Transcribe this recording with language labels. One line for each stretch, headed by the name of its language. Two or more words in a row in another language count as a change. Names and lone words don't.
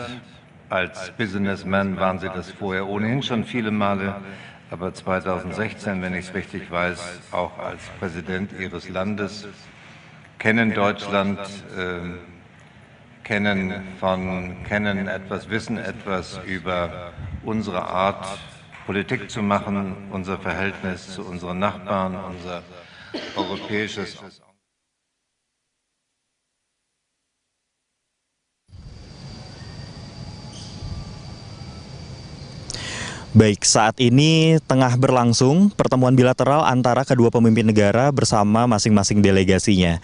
German: Als Businessman waren Sie das vorher ohnehin schon viele Male, aber 2016, wenn ich es richtig weiß, auch als Präsident Ihres Landes, kennen Deutschland, kennen etwas, wissen etwas über unsere Art, Politik zu machen, unser Verhältnis zu unseren Nachbarn, unser europäisches.
Indonesian: Baik, saat ini tengah berlangsung pertemuan bilateral antara kedua pemimpin negara bersama masing-masing delegasinya.